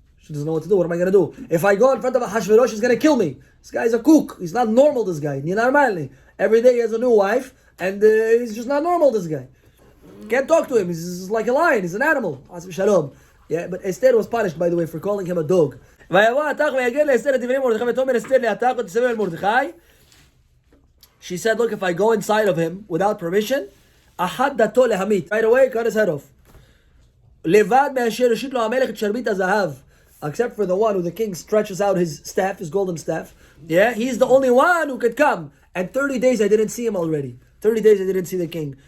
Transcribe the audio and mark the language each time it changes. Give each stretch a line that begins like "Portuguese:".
English: What am I going to do? If I go in front of Ahashverosh, he's going to kill me. This guy's a kook. He's not normal, this guy. Every day he has a new wife, and he's just not normal, this guy. Can't talk to him. He's like a lion. He's an animal. Yeah, but Esther was punished, by the way, for calling him a dog.
Hebrew: ויבוא התך ויגד לאסתר את דברי מרדכי ותאמר אסתר להתך ותסבב אל מרדכי.
English: She said, look, if I go inside of him without permission,
Hebrew: אחת דתו להמית.
English: Right away, cut his head off.
Hebrew: לבד מאשר הושיט לו המלך את שרביט הזהב.
English: Except for the one who the king stretches out his staff, his golden staff. Yeah, he's the only one who could come. And 30 days I didn't see him already. 30 days I didn't see the king.